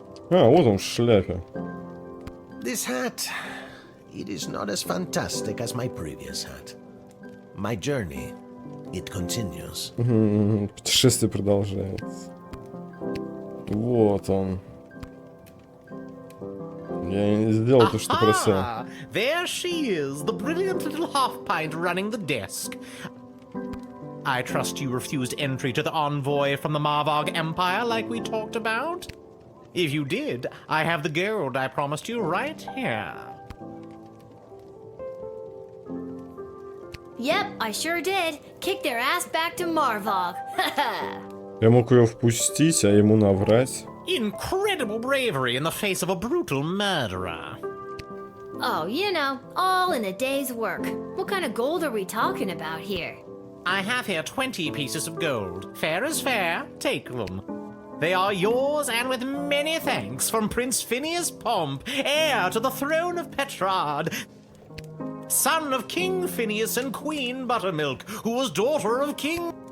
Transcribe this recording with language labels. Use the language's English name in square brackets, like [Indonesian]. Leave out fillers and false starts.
[Russian] А, вот он в шляпе. [English] This hat, it is not as fantastic as my previous hat. My journey, it continues. [Russian] Путешествие продолжается. Вот он. Я не сделал то, что просил. [English] Ah, there she is, the brilliant little half-pint running the desk. I trust you refused entry to the envoy from the Marvog Empire like we talked about? If you did, I have the gold I promised you right here. Yep, I sure did. Kick their ass back to Marvog. [Russian] Я мог ее впустить, а ему наврать. [English] Incredible bravery in the face of a brutal murderer. Oh, you know, all in a day's work. What kind of gold are we talking about here? I have here 20 pieces of gold. Fair is fair, take them. They are yours, and with many thanks from Prince Phineas Pomp, heir to the throne of Petrard, son of King Phineas and Queen Buttermilk, who was daughter of King...